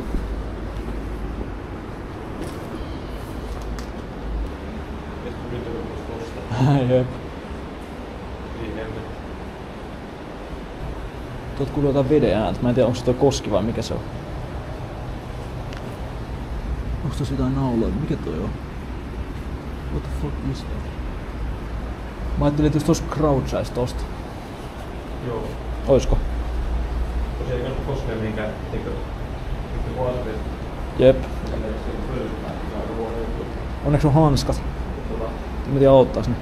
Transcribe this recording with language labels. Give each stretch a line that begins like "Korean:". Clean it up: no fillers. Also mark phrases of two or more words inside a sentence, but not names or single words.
Finnish: Jep. Tuolta kuuluu jotain veden ääntä. Mä en tiedä onko se toi koski vai mikä se on. Onks tossa jotain nauloja? Mikä toi on?
English: What the fuck is that?
Finnish: Mä ajattelin, että jos tossa crouchais tosta. Joo. Oisko? Tosiaan ei kannata koskea mihinkään asbest. Jep. Onneksi on hanskat. Mä tiedän auttaas ne.